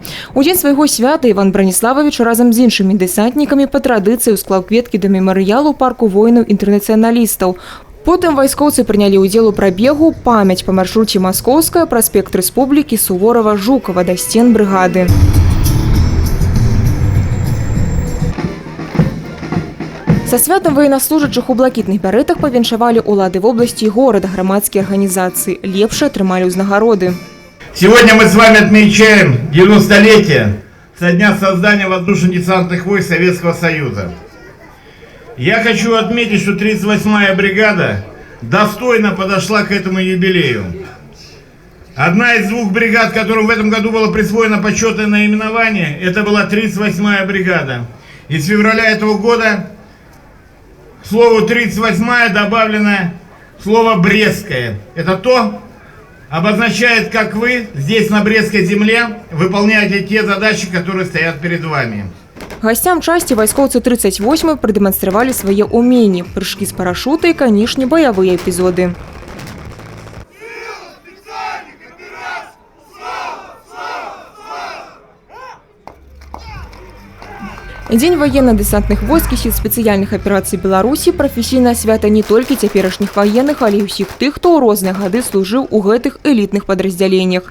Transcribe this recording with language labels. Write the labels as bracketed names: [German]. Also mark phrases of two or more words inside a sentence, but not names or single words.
[Belarusian] У дзень свайго свята Іван Браніславович разам з іншымі дэсантнікамі па традыцыі склаў кветкі да мемарыялу парку воінаў-інтэрнацыяналістаў. Потым вайскоўцы прынялі ўдзел у прабегу «Памяць» па маршруце Маскоўская, праспект Рэспублікі, Суворова, Жукова да сцен брыгады. Са святам военнослужачых у блакітных бяретах павіншавалі улады вобласці і горада, грамадскія арганізацыі. Лепшыя атрымалі ўзнагароды. [Russian] Сегодня мы с вами отмечаем 90-летие со дня создания воздушно-десантных войск Советского Союза. Я хочу отметить, что 38-я бригада достойно подошла к этому юбилею. Одна из двух бригад, которым в этом году было присвоено почетное наименование, это была 38-я бригада. И с февраля этого года к слову 38-я добавлено слово «Брестская». Это то обозначает, как вы здесь на Брестской земле выполняете те задачи, которые стоят перед вами. [Belarusian] Гасцям часці вайскоўцы 38-й прадэманстравалі свае ўменні, прыжкі з парашута і, канешне, баявыя эпізоды. Дзень [Russian] военно-дэсантных войск [Belarusian] і сіл спецыяльных аперацый Беларусі – прафесійнае свята не толькі цяперашніх ваенных, але і ўсіх тых, хто ў розныя гады служыў у гэтых элітных падраздзяленнях.